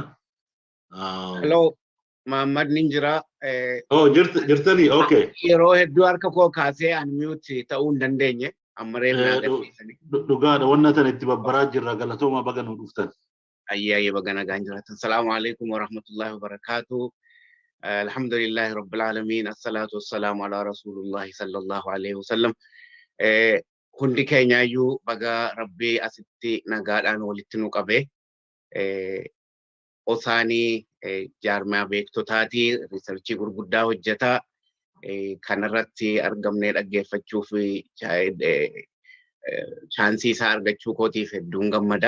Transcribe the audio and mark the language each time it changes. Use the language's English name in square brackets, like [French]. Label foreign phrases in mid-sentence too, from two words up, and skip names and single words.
[Oromo] Hello, Muhammad Ninjira. Oh, jirtanii, okay. Yeroo hedduu harka koo kaasee unmute ta'uu hin dandeenye. Ammaree na agarsiisanii. Dhugaadha, wanna tan itti babbaraa jirra galatooma baga nu dhuftan. Ayyaayee baga nagaan jiraatan. [Arabic] سلام عليكم ورحمة الله وبركاته الحمد لله رب العالمين. الصلاة والسلام على رسول الله صلى الله عليه وسلم. [Oromo] Hundi keenyaayyuu baga rabbii asitti nagaadhaan walitti nu qabe. Osaanii jaarmaa beektotaati riisarchii gurguddaa hojjetaa kanarratti argamnee dhaggeeffachuuf chaansii isaa argachuu kootiif hedduun gammada.